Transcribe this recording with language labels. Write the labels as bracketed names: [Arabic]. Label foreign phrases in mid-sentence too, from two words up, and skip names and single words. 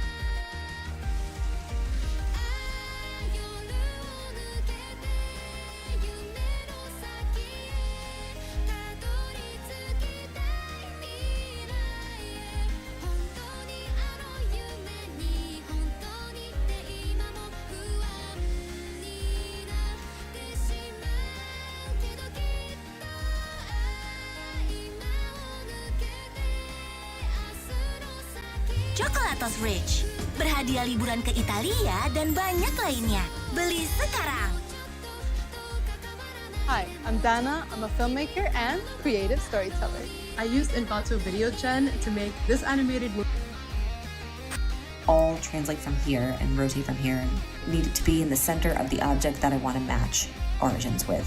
[Japanese] 夜を抜けて夢の先へたどり着きたい未来へ、本当にあの夢に本当にって今も不安になってしまうけど、きっと今を抜けて明日の先。 [Indonesian] Coklatos Rich, berhadiah liburan ke Italia dan banyak lainnya. Beli sekarang. [English] Hi, I'm Dana. I'm a filmmaker and creative storyteller. I used Envato Video Gen to make this animated movie. All translate from here and rotate from here and need it to be in the center of the object that I want to match origins with.